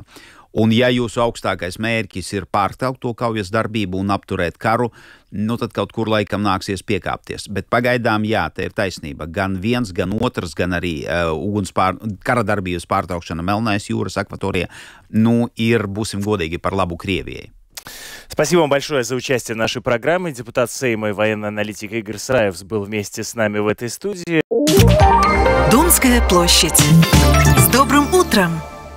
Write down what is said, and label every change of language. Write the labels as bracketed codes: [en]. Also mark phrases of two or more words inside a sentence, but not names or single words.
[lv] Un ja jūsu augstākais mērķis ir pārtraukt to kaujas darbību un apturēt karu, tad kaut kur laikam nāksies piekāpties. Bet pagaidām, jā, te ir taisnība. Gan viens, gan otrs, gan arī kara darbības pārtraukšana Melnās jūras akvatorijā, būsim godīgi, par labu Krievijai. [ru] Спасибо вам большое за участие в нашей программе. Депутат Сейма и военный аналитик Игорь Сраев был вместе с нами в этой студии. Домская площадь. С добрым утром!